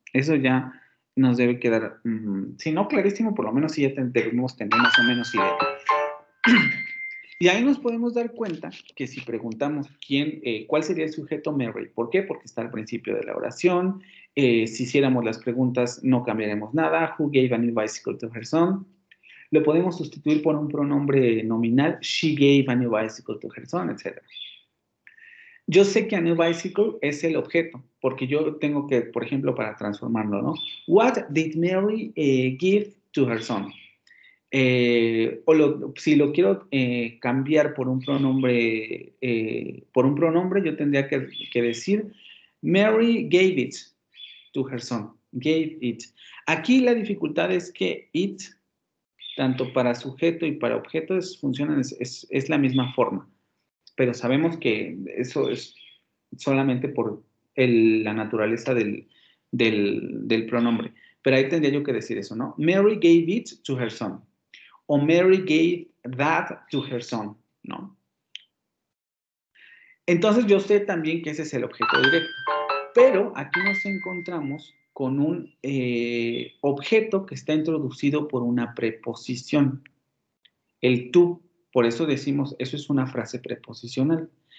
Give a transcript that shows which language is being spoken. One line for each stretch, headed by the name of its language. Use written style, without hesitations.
Spanish: Eso ya nos debe quedar, si no clarísimo, por lo menos sí ya debemos tener más o menos idea. Y ahí nos podemos dar cuenta que si preguntamos cuál sería el sujeto Mary, ¿por qué? Porque está al principio de la oración. Si hiciéramos las preguntas, no cambiaremos nada.
English: Who gave a new bicycle to her son?
Spanish: Lo podemos sustituir por un pronombre nominal.
English: She gave a new bicycle to her son,
Spanish: etc. Yo sé que
English: a new bicycle
Spanish: es el objeto, porque yo tengo que, por ejemplo, para transformarlo, ¿no?
English: What did Mary give to her son?
Spanish: Si lo quiero cambiar por un pronombre, yo tendría que decir
English: Mary gave it to her son. Gave it.
Spanish: Aquí la dificultad es que it, tanto para sujeto y para objeto, es la misma forma. Pero sabemos que eso es solamente por la naturaleza del pronombre. Pero ahí tendría yo que decir eso, ¿no?
English: Mary gave it to her son. O Mary gave that to her son, ¿no?
Spanish: Entonces yo sé también que ese es el objeto directo. Pero aquí nos encontramos con un objeto que está introducido por una preposición. El tú, por eso decimos, eso es una frase preposicional.